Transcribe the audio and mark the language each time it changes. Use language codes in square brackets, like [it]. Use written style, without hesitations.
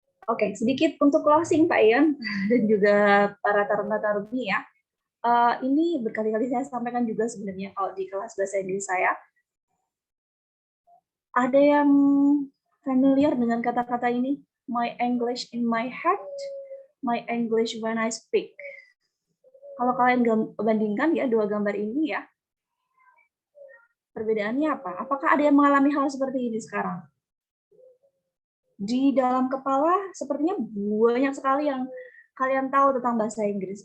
[id] Oke, sedikit untuk closing Pak Ian dan juga para taruna-taruni ya. Ini berkali-kali saya sampaikan juga sebenarnya kalau di kelas bahasa Inggris saya. Ada yang familiar dengan kata-kata ini? [en] My English in my head, my English when I speak. [id] Kalau kalian bandingkan ya dua gambar ini ya, perbedaannya apa? Apakah ada yang mengalami hal seperti ini sekarang? Di dalam kepala sepertinya banyak sekali yang kalian tahu tentang bahasa Inggris.